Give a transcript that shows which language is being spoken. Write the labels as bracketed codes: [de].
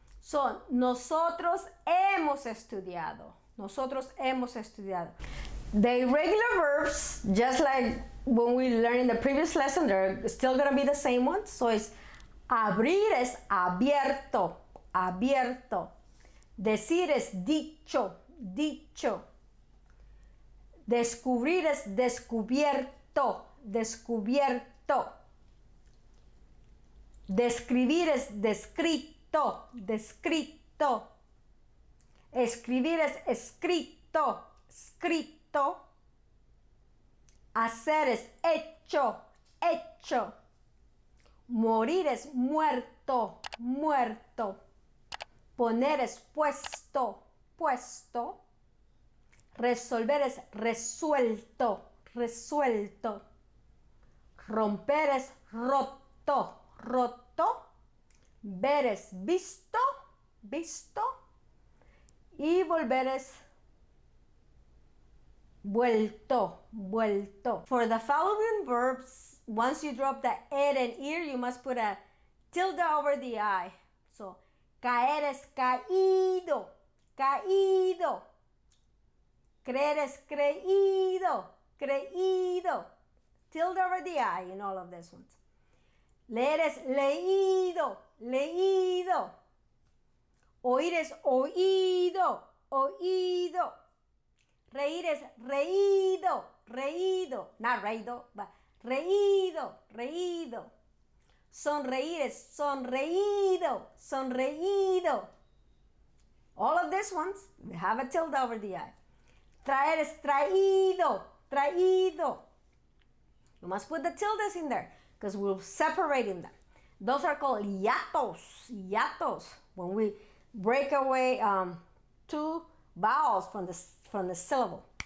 [es] So, nosotros hemos estudiado. Nosotros hemos estudiado. [en] The irregular verbs, just like when we learned in the previous lesson, they're still going to be the same ones. So it's [es] abrir es abierto, abierto. Decir es dicho, dicho. Descubrir es descubierto, descubierto. Describir es descrito, descrito. Escribir es escrito, escrito. Hacer es hecho, hecho. Morir es muerto, muerto. Poner es puesto, puesto. Resolver es resuelto, resuelto. Romper es roto, roto. Ver es visto, visto. Y volver es vuelto, vuelto. [en] For the following verbs, once you drop the ed and ear, you must put a tilde over the I. [es] So, caer es caído, caído. Creer es creído, creído. [en] Tilde over the I in all of these ones. [es] Leer es leído, leído. Oír es oído, oído. Reír es reído, reído. [en] Not reído, but reído, reído. [es] Sonreír es sonreído, sonreído. [en] All of these ones, they have a tilde over the I. [es] Traer es traído, traído. [en] You must put the tildes in there because we're separating them. Those are called hiatos, hiatos. When we break away two vowels from the syllable.